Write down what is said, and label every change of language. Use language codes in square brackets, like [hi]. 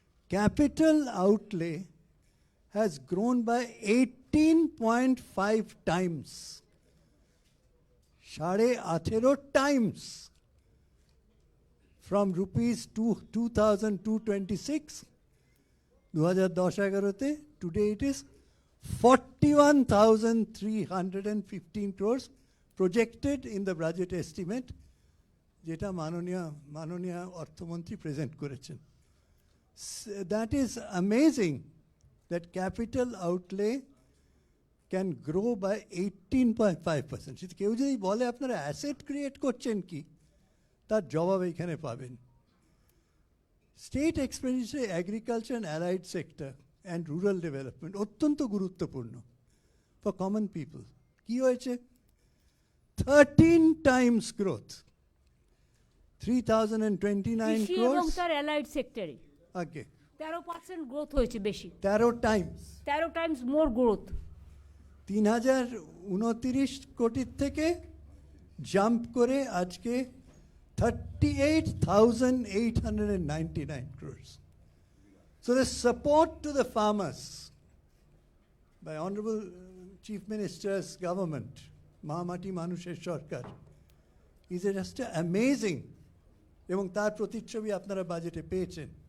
[en] capital outlay has grown by 18.5 times, 18.5 times, from rupees 2,226 2010-11-তে, today it is 41,315 crores projected in the budget estimate [bn] যেটা মাননীয় অর্থমন্ত্রী present করেছেন, [en] That is amazing that capital outlay can grow by 18.5%. [bn] কেউ যদি বলে আপনারা asset create করছেন কি, তার জবাব এখানে পাবেন। [en] state expenditure agriculture and allied sector and rural development [bn] অত্যন্ত গুরুত্বপূর্ণ [en] For common people. [bn] কি হয়েছে? [en] 13 times growth, [bn] 3,029 কৃষি এবং [en] crores. [bn] তার অ্যালাইড সেক্টরে আগে 13% গ্রোথ হয়েছে, বেশি [en] 13 times, 13 times more growth. [bn] 3,029 কোটির থেকে জাম্প করে আজকে 38,899 crores. [en] So the support to the farmers by Honorable Chief Minister's government, Mahamati Manusher Sarkar, is just amazing. [bn] এবং তার প্রতিচ্ছবি আপনারা বাজেটে পেয়েছেন।